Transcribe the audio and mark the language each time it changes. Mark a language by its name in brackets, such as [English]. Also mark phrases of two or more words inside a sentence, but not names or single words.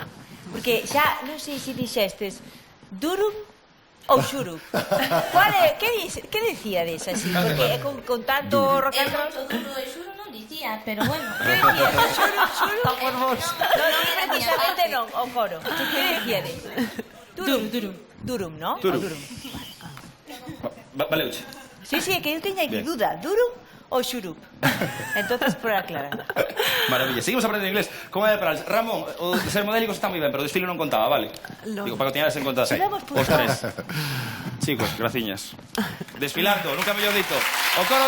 [Galician] Porque xa, non sei se dixestes durum ou xurup. Que decía desa, así? Porque con tanto [English] rock and roll... [Galician] Duro e xuro non dicía, pero bueno. Que decía? Xurup? Por vos. Non, precisamente non, o coro. Que decía desa? Durum, non? Durum. Valeuche. Sí, que eu teña aquí duda. Durum ou xurup? Entonces, por aclarar. Maravilla. Seguimos aprendendo inglés. Como é para Ramón, o de ser modélico está moi ben, pero o desfile non contaba, vale? Digo, para que teñades en conta. Os tres. Chicos, graciñas. Desfilar todo, nunca mellor dito.